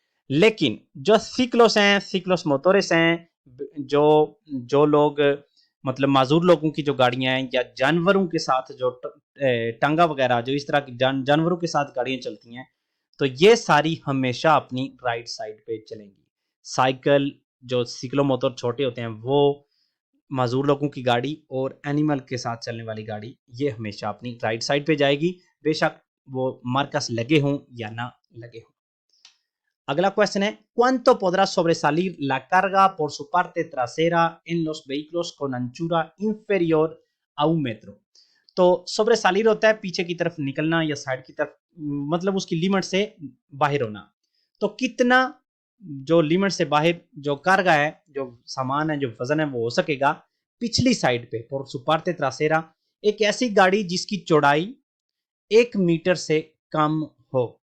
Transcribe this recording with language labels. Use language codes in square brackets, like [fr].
[hi] लेकिन जो सिक्लोस हैं, सिक्लोस मोटोरिस हैं, जो जो लोग मतलब माजूर लोगों की जो गाड़ियां हैं, या जानवरों के साथ जो टांगा वगैरह जो इस तरह की जानवरों के साथ गाड़ियां चलती हैं, तो ये सारी हमेशा अपनी राइट साइड पे चलेंगी। साइकिल जो सिक्लो मोटर छोटे होते हैं वो, माजूर लोगों की गाड़ी और एनिमल के साथ चलने वाली गाड़ी, ये हमेशा अपनी राइट साइड पे जाएगी, बेशक वो मार्कस लगे हों या ना लगे हों। अगला क्वेश्चन है, [es] ¿cuánto podrá sobresalir la carga por su parte trasera en los vehículos con anchura inferior a 1 metro? [hi] तो sobresalir होता है पीछे की तरफ निकलना या साइड की तरफ, मतलब उसकी लिमिट से बाहर होना। तो कितना जो लिमिट से बाहर जो कार्गा है, जो सामान है, जो वजन है वो हो सकेगा पिछली साइड पे [es] por su parte trasera [hi] एक ऐसी गाड़ी जिसकी चौड़ाई 1 मीटर से कम हो।